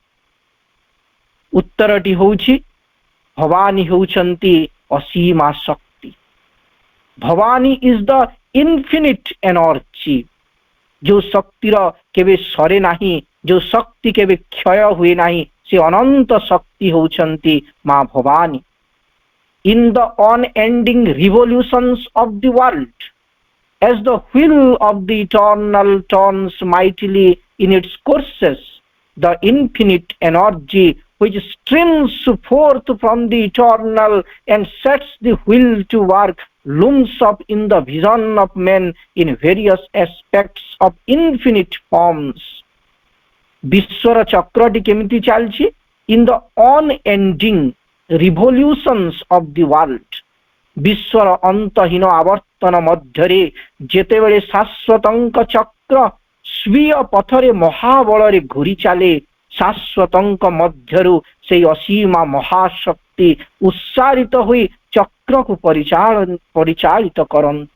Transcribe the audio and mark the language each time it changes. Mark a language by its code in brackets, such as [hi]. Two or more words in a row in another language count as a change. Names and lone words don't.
[or] ଉତ୍ତରଟି ହେଉଛି ଭବାନୀ ହେଉଛନ୍ତି ଅସୀମା ଶକ୍ତି। [en] ଭବାନୀ is the infinite energy. [or] ଯେଉଁ ଶକ୍ତିର କେବେ ସରେ ନାହିଁ, ଯେଉଁ ଶକ୍ତି କେବେ କ୍ଷୟ ହୁଏ ନାହିଁ, ସେ ଅନନ୍ତ ଶକ୍ତି ହେଉଛନ୍ତି ମା ଭବାନୀ। [en] In the unending revolutions of the world, as the wheel of the eternal turns mightily in its courses, the infinite energy which streams forth from the eternal and sets the wheel to work looms up in the vision of men in various aspects of infinite forms. [or] ବିଶ୍ୱର ଚକ୍ରଟି କେମିତି ଚାଲିଛି? [en] In the unending revolutions of the world, [or] ବିଶ୍ୱର ଅନ୍ତହୀନ ଆବର୍ତ୍ତନ ମଧ୍ୟରେ ଯେତେବେଳେ ଶାଶ୍ୱତଙ୍କ ଚକ୍ର ସ୍ୱୀୟ ପଥରେ ମହାବଳରେ ଘୁରି ଚାଲେ, ଶାଶ୍ୱତଙ୍କ ମଧ୍ୟରୁ ସେହି ଅସୀମା ମହାଶକ୍ତି ଉତ୍ସାରିତ ହୋଇ ଚକ୍ରକୁ ପରିଚାଳିତ କରନ୍ତି।